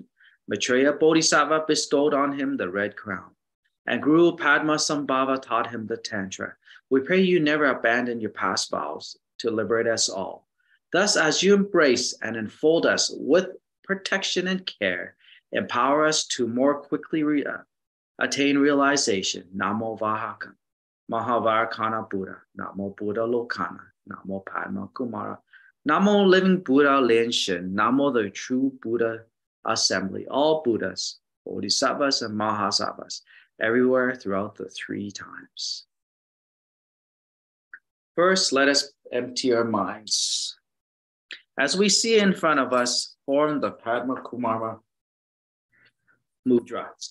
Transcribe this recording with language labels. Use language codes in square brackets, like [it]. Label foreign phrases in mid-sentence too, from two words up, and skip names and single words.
[en] Maitreya Bodhisattva bestowed on him the red crown, and Guru Padmasambhava taught him the Tantra. We pray you never abandon your past vows to liberate us all. Thus, as you embrace and enfold us with protection and care, empower us to more quickly attain realization. Namo Vahaka, Mahavarakana Buddha, Namo Buddha Lokana, Namo Padma Kumara, Namo Living Buddha Lian-sheng, Namo the True Buddha Assembly, all Buddhas, Bodhisattvas, and Mahasattvas, everywhere throughout the three times. First, let us empty our minds. As we see in front of us, form the Padma Kumara mudras.